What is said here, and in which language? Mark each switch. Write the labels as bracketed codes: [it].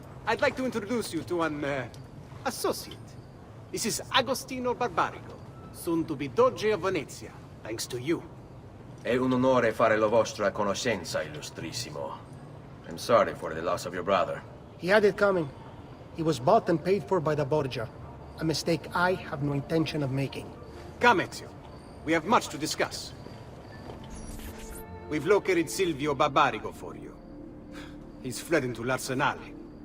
[en] I'd like to introduce you to an, associate. This is Agostino Barbarigo, soon to be Doge of Venezia, thanks to you. [it] È un onore fare la vostra conoscenza, illustrissimo. [en] I'm sorry for the loss of your brother. He had it coming. He was bought and paid for by the Borgia. A mistake I have no intention of making. Come, Ezio. We have much to discuss. We've located Silvio Barbarigo for you. He's fled into l'Arsenale.